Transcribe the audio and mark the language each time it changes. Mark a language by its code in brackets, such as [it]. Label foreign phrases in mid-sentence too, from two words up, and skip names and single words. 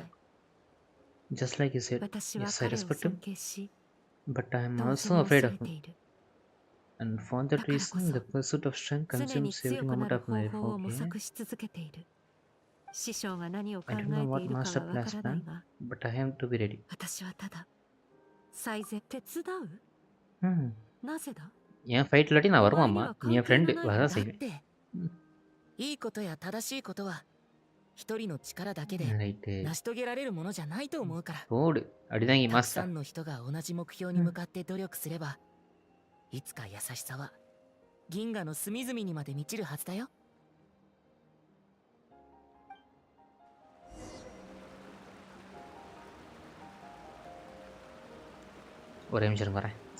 [en] Just like he said, yes, I respect him, but I am also afraid of him. And for that reason, the pursuit of strength consumes every moment of my life. Okay. I don't know what master plans plan, but I have to be ready. [ta] என் ஃபைட் இல்லாட்டி நான் வருவாம்மா. நீ என் ஃப்ரெண்டு, அதான் செய்வேன். [ja] いいことや正しいことは一人の力だけで成し遂げられるものじゃないと思うから。 [ta] போடு, அப்படிதான் [ja] たくさんの人が同じ目標に向かって努力すれば、いつか優しさは銀河の隅々にまで満ちるはずだよ。 [ta] ஒரே நிமிஷம் வரேன்.